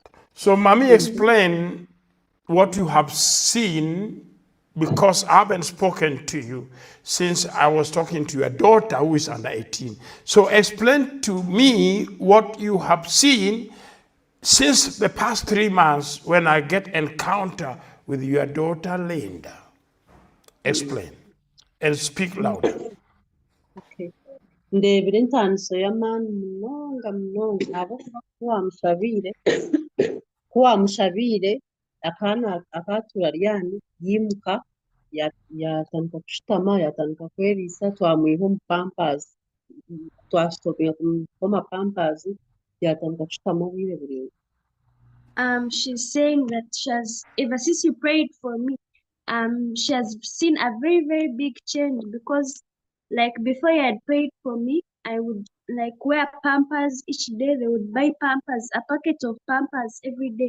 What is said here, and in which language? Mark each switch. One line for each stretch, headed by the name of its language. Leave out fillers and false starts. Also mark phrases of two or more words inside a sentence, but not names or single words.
English: So, Mommy, explain what you have seen, because I haven't spoken to you since I was talking to your daughter who is under 18. So, explain to me what you have seen since the past 3 months when I get encounter with your daughter Linda. Explain and speak louder. Okay.
Nyankole: Ndebire entaniso y'amaani munonga ahabw'okuba kuwamushabiire akaana akaatuura lyani yimuka yatandika kushutama yatandika kweriisa twamwiha omu pampers twasitopinga kumuha omu pampers yatandika kushutama obwire buringwa.
English: She's saying that ever since you prayed for me, she has seen a very, very big change, because like before you had prayed for me, I would like wear pampers each day. They would buy pampers, a packet of pampers every day.